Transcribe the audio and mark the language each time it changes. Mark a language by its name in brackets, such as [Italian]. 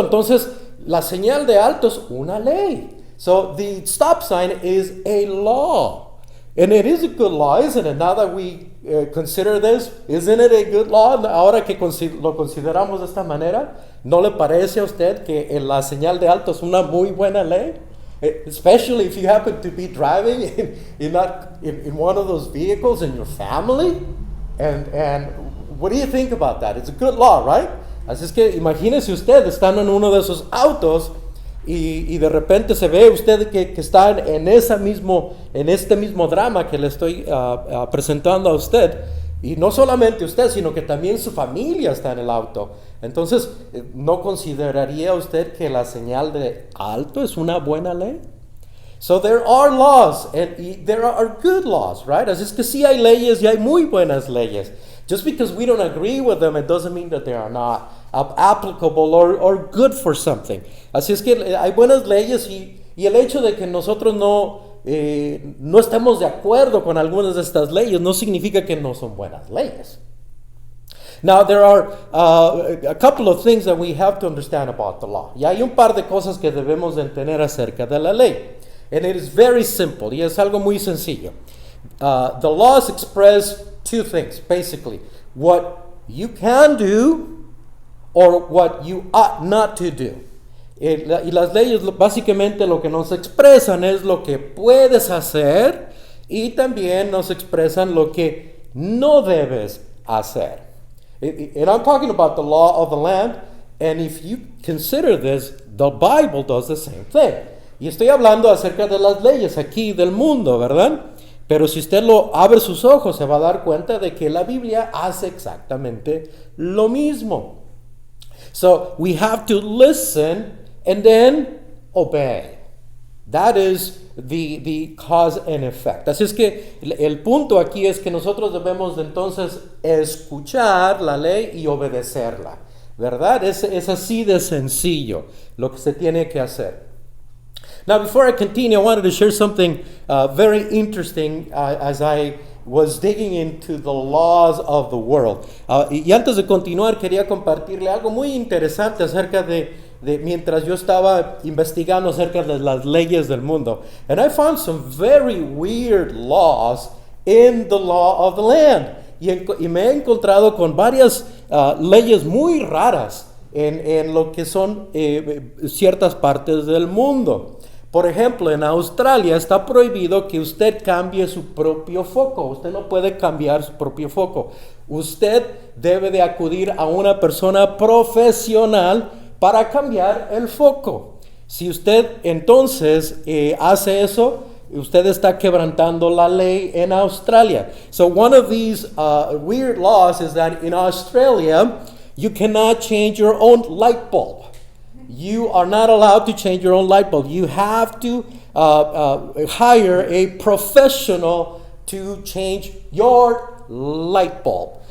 [Spanish] Entonces, la señal de alto es una ley. [English] So, the stop sign is a law. And it is a good law, isn't it? Now that we consider this, isn't it a good law? [Spanish] Ahora que lo consideramos de esta manera, ¿no le parece a usted que la señal de alto es una muy buena ley? [English] Especially if you happen to be driving in one of those vehicles in your family. And what do you think about that? It's a good law, right? [Spanish] Así es que imagínese usted estando en uno de esos autos y de repente se ve usted que está en este mismo drama que le estoy presentando a usted. Y no solamente usted, sino que también su familia está en el auto. Entonces, ¿no consideraría usted que la señal de alto es una buena ley? [English] So there are laws, and there are good laws, right? [Spanish] Así es que sí hay leyes y hay muy buenas leyes. [English] Just because we don't agree with them, it doesn't mean that they are not applicable or good for something. [Spanish] Así es que hay buenas leyes y el hecho de que nosotros no estemos de acuerdo con algunas de estas leyes no significa que no son buenas leyes. [English] Now, there are a couple of things that we have to understand about the law. [Spanish] Y hay un par de cosas que debemos de entender acerca de la ley. [English] And it is very simple. [Spanish] Y es algo muy sencillo. [English] The laws express 2 things, basically. What you can do or what you ought not to do. [Spanish] Y las leyes básicamente lo que nos expresan es lo que puedes hacer y también nos expresan lo que no debes hacer. [English] And I'm talking about the law of the land, and if you consider this, the Bible does the same thing. [Spanish] Y estoy hablando acerca de las leyes aquí del mundo, ¿verdad? Pero si usted abre sus ojos, se va a dar cuenta de que la Biblia hace exactamente lo mismo. [English] So, we have to listen and then obey. That is the cause and effect. [Spanish] Así es que el punto aquí es que nosotros debemos de entonces escuchar la ley y obedecerla, ¿verdad? Es así de sencillo lo que se tiene que hacer. [English] Now, before I continue, I wanted to share something very interesting as I was digging into the laws of the world. [Spanish] Y antes de continuar, quería compartirle algo muy interesante acerca de mientras yo estaba investigando acerca de las leyes del mundo. [English] And I found some very weird laws in the law of the land. [Spanish] Y me he encontrado con varias leyes muy raras en lo que son ciertas partes del mundo. Por ejemplo, en Australia está prohibido que usted cambie su propio foco. Usted no puede cambiar su propio foco. Usted debe de acudir a una persona profesional para cambiar el foco. Si usted entonces hace eso, usted está quebrantando la ley en Australia. [English] So one of these weird laws is that in Australia, you cannot change your own light bulb. You are not allowed to change your own light bulb. You have to hire a professional to change your light bulb.